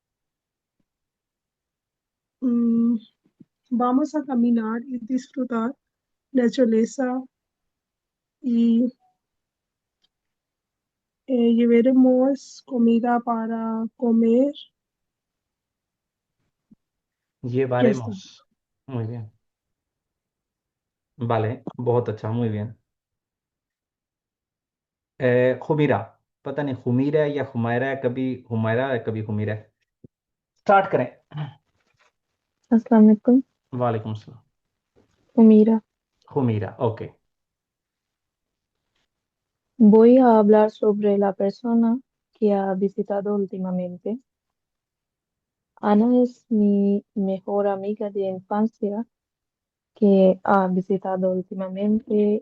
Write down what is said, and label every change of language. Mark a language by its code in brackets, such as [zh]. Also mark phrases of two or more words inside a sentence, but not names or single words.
[es] Mm, Vamos a caminar y disfrutar naturaleza y llevaremos comida para comer. Ya está. Llevaremos. Muy bien. Vale, [hi] बहुत अच्छा, [es] muy bien. [hi] खुमीरा, पता नहीं खुमीरा है या हुमायरा है, कभी हुमायरा है कभी खुमीरा है. स्टार्ट करें. [ar] السلام عليكم, وعليكم السلام. [hi] Humira. खुमीरा, ओके. [es] Voy a hablar sobre la persona que ha visitado últimamente. Ana es mi mejor amiga de infancia que ha visitado últimamente.